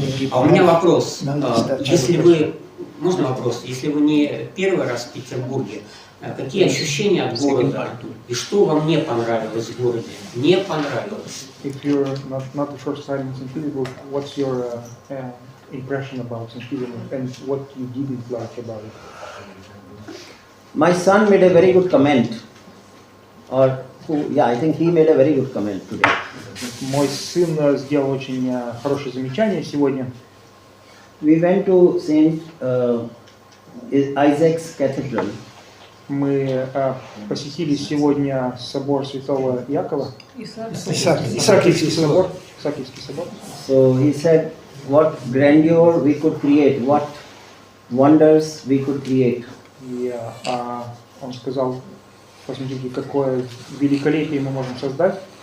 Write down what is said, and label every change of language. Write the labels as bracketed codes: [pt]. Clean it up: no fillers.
[ru] А у меня вопрос, если вы, можно вопрос, если вы не первый раз в Петербурге, какие ощущения от города и что вам не понравилось в городе? Не понравилось. [en] If you're not the first time in St. Petersburg, what's your impression about St. Petersburg and what you didn't like about it? My son made a very good comment, or I think he made a very good comment today. [ru] Мой сын сделал очень хорошее замечание сегодня. [en] We went to St. Isaac's Cathedral. [ru] Мы посетили сегодня собор Святого Якова. Исаакиевский собор. [en] So he said, what grandeur we could create, what wonders we could create. [ru] И он сказал, посмотрите, какое великолепие мы можем создать.